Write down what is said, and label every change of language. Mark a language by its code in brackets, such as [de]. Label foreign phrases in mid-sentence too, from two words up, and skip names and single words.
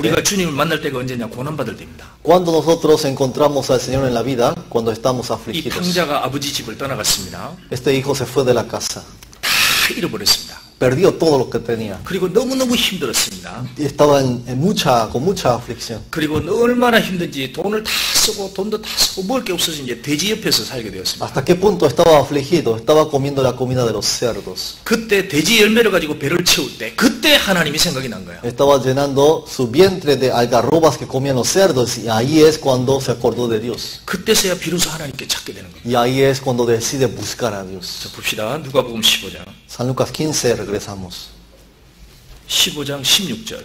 [ko] 우리가 주님을 만날 때가 언제냐? 고난받을 때입니다. [es] Cuando nosotros encontramos al Señor en la vida, cuando estamos [ko] 이 [es] afligidos. [ko] 탕자가 아버지 집을 떠나갔습니다. [es] Este hijo se fue de la casa, [ko] 다 잃어버렸습니다. [es] perdió todo lo que tenía. [ko] 그리고 너무너무 힘들었습니다. [es] Y estaba con mucha aflicción. [ko] 그리고 얼마나 힘든지 돈을 다 쓰고 돈도 다 쓰고 먹을 게 없어서 이제 돼지 옆에서 살게 되었습니다. [es] ¿Hasta qué punto estaba afligido? Estaba comiendo la comida de los cerdos. [ko] 그때 돼지 열매를 가지고 배를 채울 때 그때 하나님이 생각이 난 거예요. [es] Estaba llenando su vientre de algarrobas que comían los cerdos y ahí es cuando se acordó de Dios. [ko] 그때서야 비로소 하나님께 찾게 되는 겁니다. [es] Y ahí es cuando decide buscar a Dios. [ko] 자, 봅시다. 누가복음 15장. [es] San Lucas 15, regresamos. [ko] 15장 16절.